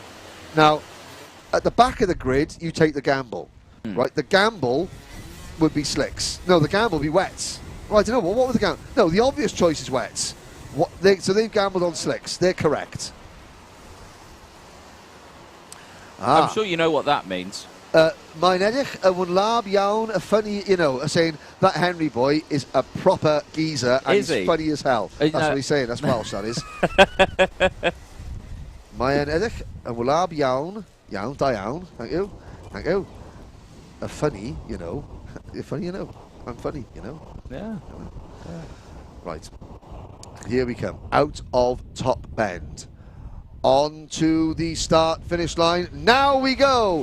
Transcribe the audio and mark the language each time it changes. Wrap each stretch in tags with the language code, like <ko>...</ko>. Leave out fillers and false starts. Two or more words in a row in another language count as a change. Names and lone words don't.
<en>Now, at the back of the grid, you take the gamble, right? The gamble would be slicks. No, the gamble would be wets. Well, I don't know, what was the gamble? No, the obvious choice is wets. So they've gambled on slicks. They're correct. I'm sure you know what that means.</en> <cy>Mae'n edrych yn wlab iawn,</cy> <en>a funny, you know, saying that Henry boy is a proper geezer and he's funny as hell. That's what he's saying, that's Welsh, that is.</en> <cy>Mae'n edrych yn wlab iawn, da iawn,</cy> <en>thank you, thank you. A funny, you know, you're funny, you know, I'm funny, you know. Yeah. Right, here we come, out of top bend. On to the start-finish line, now we go!</en>